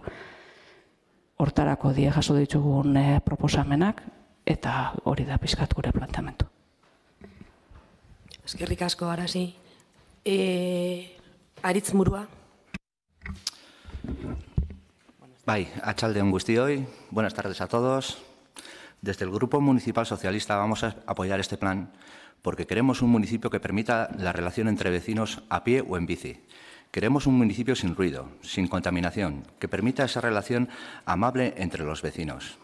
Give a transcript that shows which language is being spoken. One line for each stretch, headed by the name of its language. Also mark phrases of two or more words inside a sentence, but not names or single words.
Basque: Hortarako die jaso ditugun proposamenak, eta hori da pixkat gure planteamendu. Eskerrik asko, Arasi. Aritz Murua. Bai, atxaldeon guztioi,
Spanish: buenas tardes a todos. Desde el Grupo Municipal Socialista vamos a apoyar este plan porque queremos un municipio que permita la relación entre vecinos a pie o en bici. Queremos un municipio sin ruido, sin contaminación, que permita esa relación amable entre los vecinos.